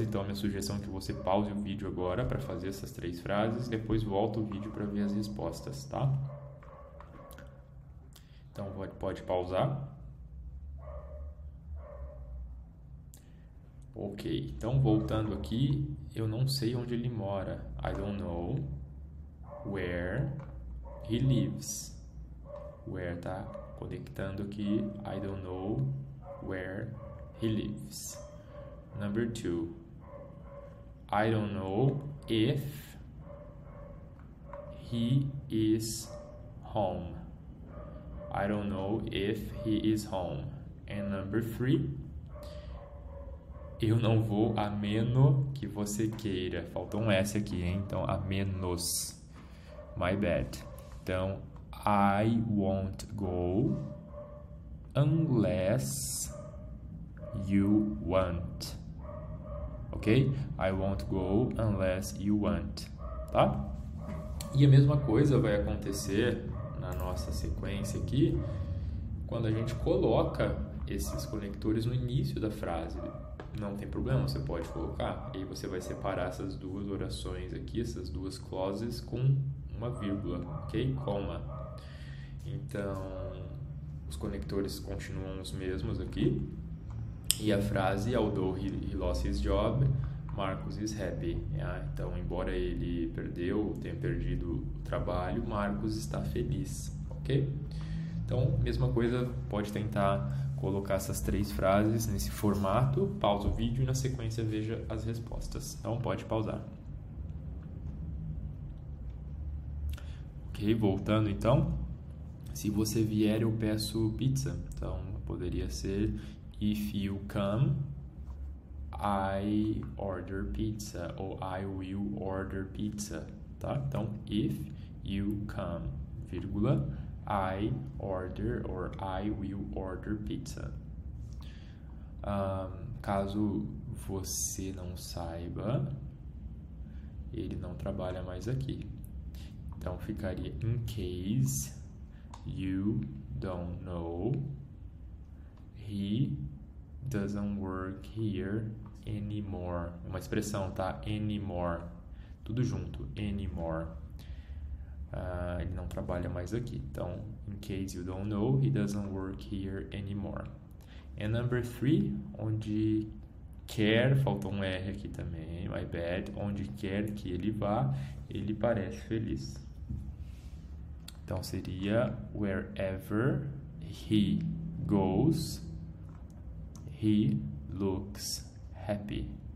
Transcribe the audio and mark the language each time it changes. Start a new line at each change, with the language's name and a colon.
Portuguese: Então, a minha sugestão é que você pause o vídeo agora para fazer essas três frases. Depois volta o vídeo para ver as respostas, tá? Então, pode pausar. Ok, então voltando aqui, eu não sei onde ele mora.
English: I don't know where he lives. Where
Portuguese: tá conectando aqui.
English: I don't know where he lives. Number 2. I don't know if he is home. I don't know if he is home. And number 3.
Portuguese: Eu não vou a menos que você queira. Faltou um S aqui, hein? Então, a menos.
English: My bad. Então, I won't go unless you want. Ok? I won't go unless you want.
Portuguese: Tá? E a mesma coisa vai acontecer na nossa sequência aqui quando a gente coloca esses conectores no início da frase. Não tem problema, você pode colocar. E aí você vai separar essas duas orações aqui, essas duas clauses com uma vírgula, ok? Coma. Então, os conectores continuam os mesmos aqui. E a frase,
English: although he lost his job, Marcus is happy.
Portuguese: Então, embora ele tenha perdido o trabalho, Marcos está feliz, ok? Então, mesma coisa, pode tentar colocar essas três frases nesse formato. Pausa o vídeo e na sequência veja as respostas. Então, pode pausar. Ok, voltando então. Se você vier, eu peço pizza. Então, poderia ser
English: if you come, I order pizza. Ou I will order pizza. Tá? Então, if you come, vírgula, I order or I will order pizza.
Portuguese: Caso você não saiba, ele não trabalha mais aqui. Então ficaria
English: in case you don't know, he doesn't work here anymore.
Portuguese: Uma expressão, tá? Anymore. Tudo junto. Anymore. Ele não trabalha mais aqui.
English: Então, in case you don't know, he doesn't work here anymore. And number 3,
Portuguese: onde quer, faltou um R aqui também,
English: my bad.
Portuguese: Onde quer que ele vá, ele parece feliz. Então, seria
English: wherever he goes, he looks happy.